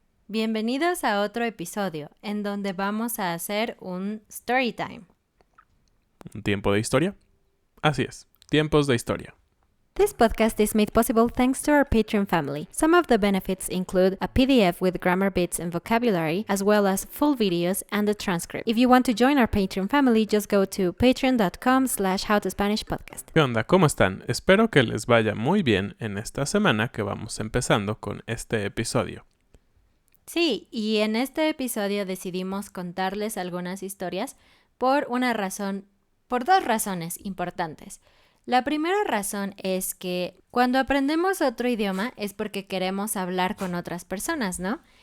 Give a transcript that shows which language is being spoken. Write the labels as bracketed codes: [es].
[es] Bienvenidos a otro episodio en donde vamos a hacer un [en] story time. [es] ¿Un tiempo de historia? Así es, tiempos de historia. [en] This podcast is made possible thanks to our Patreon family. Some of the benefits include a PDF with grammar bits and vocabulary, as well as full videos and a transcript. If you want to join our Patreon family, just go to patreon.com/howtospanishpodcast. [es] ¿Qué onda? ¿Cómo están? Espero que les vaya muy bien en esta semana que vamos empezando con este episodio. Sí, y en este episodio decidimos contarles algunas historias por dos razones importantes. La primera razón es que cuando aprendemos otro idioma es porque queremos hablar con otras personas, ¿no?